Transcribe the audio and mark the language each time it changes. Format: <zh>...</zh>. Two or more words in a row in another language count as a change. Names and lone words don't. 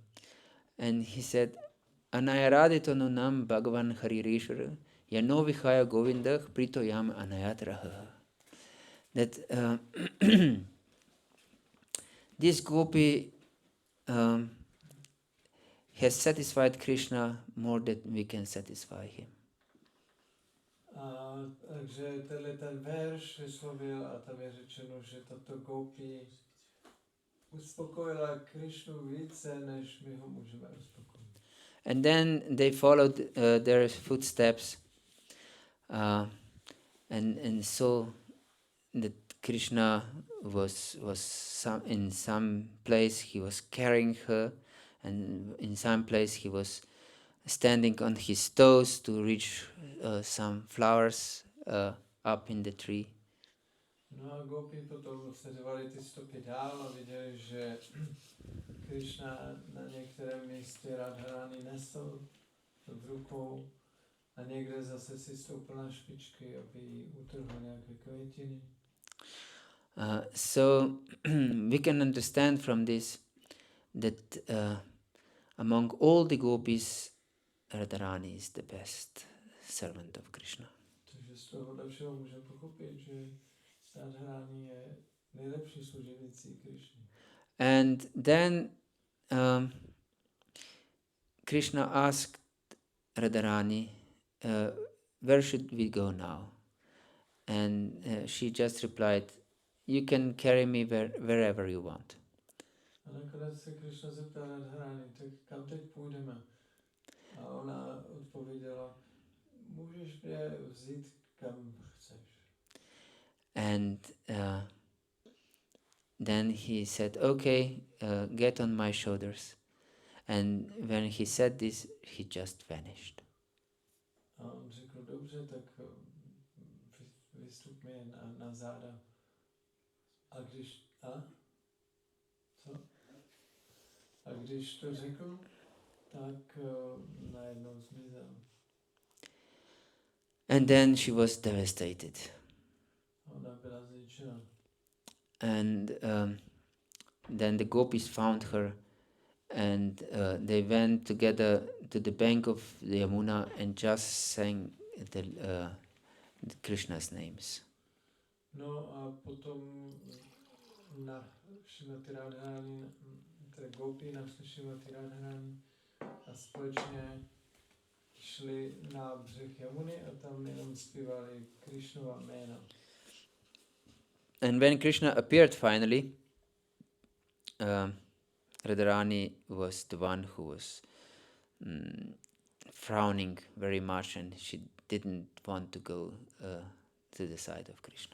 <en>And he said,</en> <sa>अनयाराधितो नूनं भगवान् हरिरीश्वर यनो विहाय गोविन्दः प्रीतोयम् अनयत्रह.</sa> <en>That this gopi has satisfied Krishna more than we can satisfy him.</en> <cs>Takže ten verš vyslovil a tam je řečeno, že tato gopi uspokojila Krishnu více, než my ho můžeme uspokojit.</cs> <en>And then they followed their footsteps and saw that Krishna was in some place he was carrying her, and in some place he was standing on his toes to reach some flowers up in the tree.</en> <cs>No a gopi potom sledovali ty stopy dál a viděli, že Krishna na některém místě Radharani nesl v rukou a někde zase si stoupil na špičky, aby jí utrhl nějaké květiny.</cs> <en>So we can understand from this that among all the gopis, Radharani is the best servant of Krishna.</en> <cs>Takže z toho všeho můžeme pochopit, že Radharani je nejlepší služebnicí Krishny.</cs> <en>And then Krishna asked Radharani, where should we go now? And she just replied, you can carry me wherever you want.</en> <cs>A nakonec se Krishna zeptal Radharani, tak kam teď půjdeme? A ona odpověděla, můžeš mě vzít kam chceš.</cs> <en>And then he said, okay, get on my shoulders. And when he said this, he just vanished.</en> <cs>A on řekl, dobře, tak vystup mi na záda. A když, A když to řekl, tak najednou zmizel.</cs> <en>And then she was devastated.</en> <cs>Ona byla zničena.</cs> <en>And then the gopis found her, and they went together to the bank of the Yamuna and just sang the Krishna's names.</en> <cs>No a potom na Šrimati Radharani, tedy gopi našli Šrimati Radharani a společně šli na břeh Jamuny a tam jenom zpívali Krishnova jména.</cs> <en>And when Krishna appeared finally, Radharani was the one who was frowning very much, and she didn't want to go to the side of Krishna.</en>